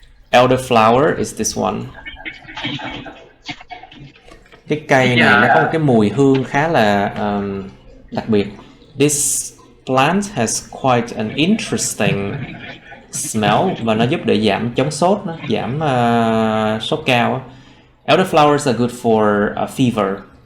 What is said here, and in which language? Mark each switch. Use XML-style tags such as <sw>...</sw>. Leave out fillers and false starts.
<en>Elderflower is this one.</en> <vi>Cái cây này nó có một cái mùi hương khá là đặc biệt.</vi> <en>This plant has quite an interesting smell</en> <vi>và nó giúp để giảm chống sốt, nó giảm sốt cao.</vi> <en>Elderflowers are good for fever.</en>